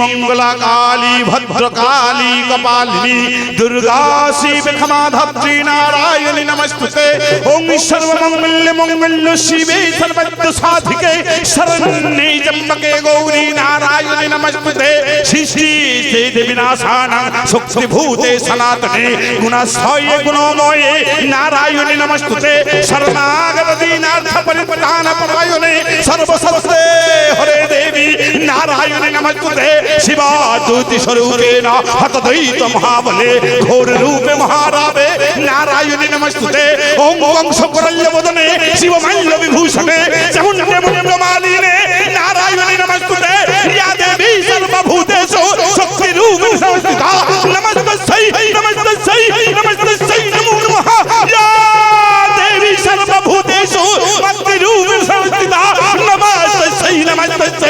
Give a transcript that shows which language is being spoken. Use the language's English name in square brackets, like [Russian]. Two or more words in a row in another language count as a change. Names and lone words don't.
[Sanskrit] মঙ্গলা কালী ভদ্রকালী কপালিনী দুর্গা শিব ক্ষমা ধাত্রী নারায়ণী নমস্তুতে ওম সর্বমঙ্গল মঙ্গল শিবে সর্বত্র সাধিকে শরণ্যে ত্র্যম্বকে গৌরী নারায়ণী নমস্তুতে সৃষ্টি স্থিতি বিনাশানাং শক্তিভূতে সনাতনে গুণাশ্রয়ে গুণময়ে নারায়ণী নমস্তুতে শরণাগত দীনার্থ পরিত্রাণ পরায়ণে সর্বসত্ত্বে হরে দেবী নারায়ণী নমস্তুতে শিবা জ্যোতি স্বরূপেণ হতদ্বৈত মহাবলে ঘোর রূপে মহারাবে নারায়ণী নমস্তুতে ওম বংশকরল্য বদনে শিবমাল্য বিভূষণে চামুণ্ডে মুণ্ডমালিনে নারায়ণী নমস্তুতে ইয়া দেবী সর্বভূতেষু শক্তি রূপেণ সংস্থিতা নমস্তস্যৈ নমস্তস্যৈ নমস্তস্যৈ নমো নমঃ ইয়া দেবী সর্বভূতেষু শক্তি রূপেণ সংস্থিতা নমস্তস্যৈ নমস্তস্যৈ